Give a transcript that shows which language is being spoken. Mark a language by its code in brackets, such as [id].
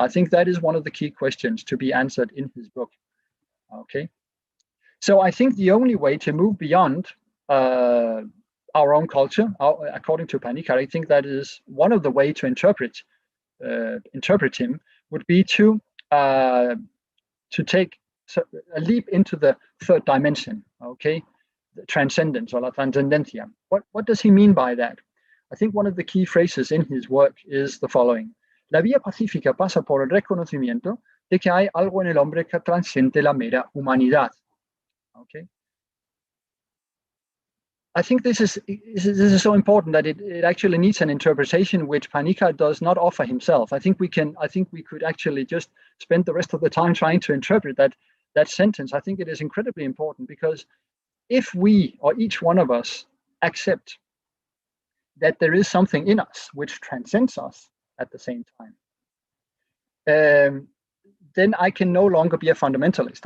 [en] I think that is one of the key questions to be answered in his book. Okay, so I think the only way to move beyond our own culture, according to Panikkar, I think that is one of the way to interpret him would be to take a leap into the third dimension. Okay, the transcendence or la transcendencia. What does he mean by that? I think one of the key phrases in his work is the following: [es] La vía pacífica pasa por el reconocimiento de que hay algo en el hombre que transciende la mera humanidad. [en] Okay. I think this is so important that it actually needs an interpretation which Panikkar does not offer himself. I think we could actually just spend the rest of the time trying to interpret that sentence. I think it is incredibly important, because if we, or each one of us, accept that there is something in us which transcends us at the same time, then I can no longer be a fundamentalist.